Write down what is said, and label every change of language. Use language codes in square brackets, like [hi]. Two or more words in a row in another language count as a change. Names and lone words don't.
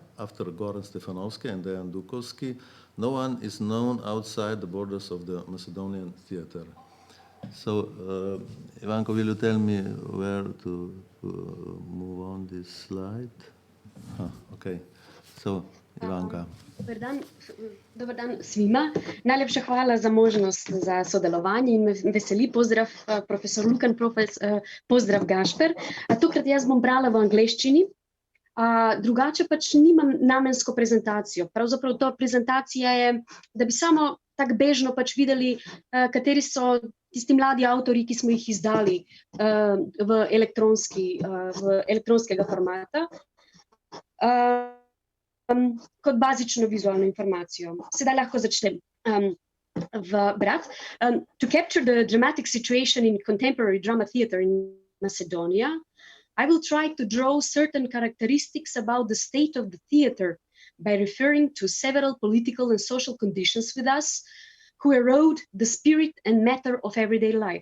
[en] After Goran Stefanovski and Dejan Dukovski, no one is known outside the borders of the Macedonian theater. So, Ivanka, will you tell me where to move on this slide? Okay. So, Ivanka. [hr] Dobar dan svima. [sl] Najlepša hvala za možnost za sodelovanje in me veseli. Pozdrav profesor Lukan, pozdrav Gašper. Tokrat jaz bom brala v angleščini, drugače pač nimam namensko prezentacijo. Pravzaprav to prezentacija je, da bi samo tako bežno pač videli, kateri so tisti mladi avtori, ki smo jih izdali v elektronskega formata. Kot bazično vizualno informacijo. Sedaj lahko začnem brati. [en] To capture the dramatic situation in contemporary drama theater in Macedonia, I will try to draw certain characteristics about the state of the theater by referring to several political and social conditions with us who erode the spirit and matter of everyday life.